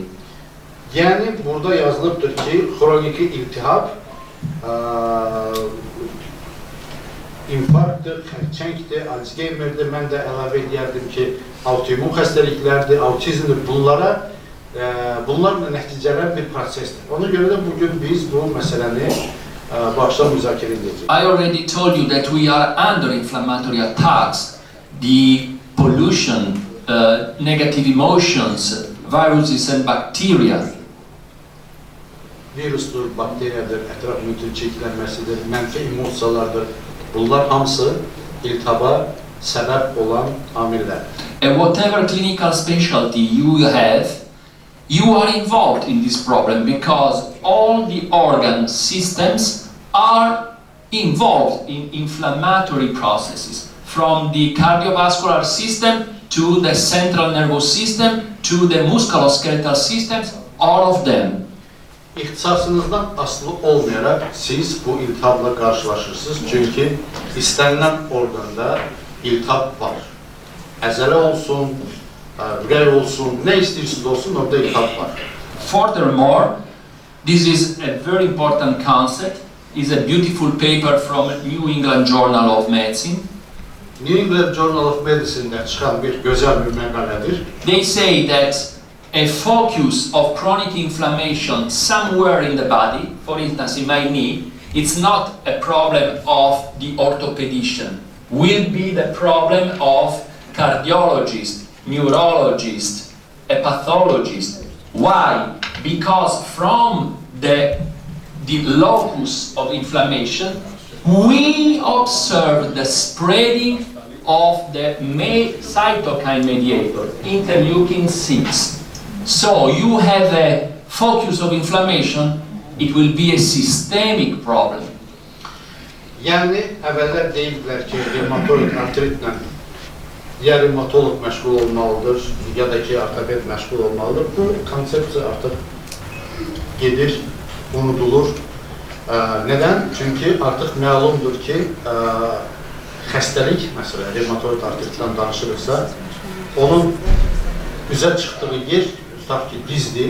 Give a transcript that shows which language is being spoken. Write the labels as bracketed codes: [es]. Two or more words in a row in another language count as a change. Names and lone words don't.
[az] Yəni, burada yazılıbdır ki, xroniki iltihab infarktdır, xərçəngdir, Alzheimer'dir, mən də əlavə edərdim ki, autoimmun xəstəliklərdir, autizmdir, bunlarla nəticələn bir prosesdir. Ona görə də bugün biz bu məsələni bu axşam müzakirə edəcəyik. [en] I already told you that we are under inflammatory attacks. The pollution, negative emotions, viruses and bacteria. [az] Virusdur, bakteriyadır, ətraf mühitin çirklənməsidir, mənfi emosiyalardır. Bunlar hamısı iltihaba səbəb olan amillər. [en] And whatever clinical specialty you have, you are involved in this problem because all the organ systems are involved in inflammatory processes, from the cardiovascular system to the central nervous system to the musculoskeletal systems, all of them. [az] İxtisasınızdan asılı olmayaraq siz bu iltihabla qarşılaşırsınız. Çünki istənilən orqanda iltihab var. Əzələ olsun, ürək olsun, nə istəyirsiniz olsun, orada iltihab var. [en] Furthermore, this is a very important concept. It's a beautiful paper from New England Journal of Medicine. [az] New England Journal of Medicine'dən çıxan bir gözəl bir məqalədir. [en] They say that a focus of chronic inflammation somewhere in the body, for instance in my knee, it's not a problem of the orthopedician, will be the problem of cardiologist, neurologist, a pathologist. Why? because from the locus of inflammation, we observe the spreading of the cytokine mediator, interleukin-6. So you have a focus of inflammation, it will be a systemic problem. [az] Yəni, əvvəllər deyiblər ki, revmatoid artritlə ya revmatolog məşğul olmalıdır, ya da ki, ortoped məşğul olmalıdır. Bu konsepsiya artıq gedir, unudulur. Nədən? Çünki artıq məlumdur ki, xəstəlik, məsələn, revmatoid artritdən danışırıqsa, onun üzə çıxdığı yer, tutaq ki, dizdir.